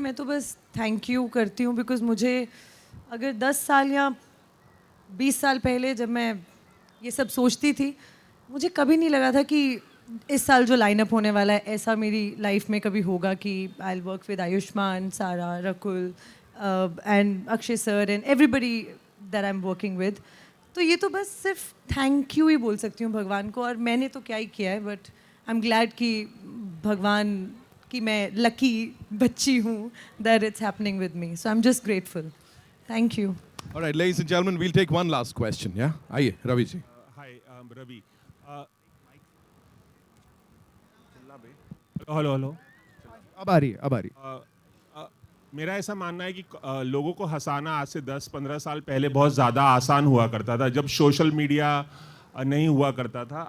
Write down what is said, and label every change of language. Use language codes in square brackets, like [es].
[hi] मैं तो बस thank you करती हूँ, because मुझे अगर 10 साल या 20 साल पहले जब मैं ये सब सोचती थी, मुझे कभी नहीं लगा था कि इस साल जो लाइनअप होने वाला है ऐसा मेरी लाइफ में कभी होगा कि I will work with Ayushman, सारा, Rakul and Akshay sir and everybody that I am working with. तो ये तो बस सिर्फ थैंक यू ही बोल सकती हूँ भगवान को, और मैंने तो क्या ही किया है, बट आई एम ग्लैड कि भगवान की मैं लकी बच्ची हूँ that it's happening with मी, so I am just grateful. [en] Thank you. Alright, ladies and gentlemen, we'll take one last question. [hi] Yeah, आइए Ravi ji. [en] Hi, Ravi. Hello. [hi] अब आ रही। मेरा ऐसा मानना है कि लोगों को हंसाना आज से 10-15 साल पहले बहुत ज़्यादा आसान हुआ करता था, जब सोशल मीडिया नहीं हुआ करता था।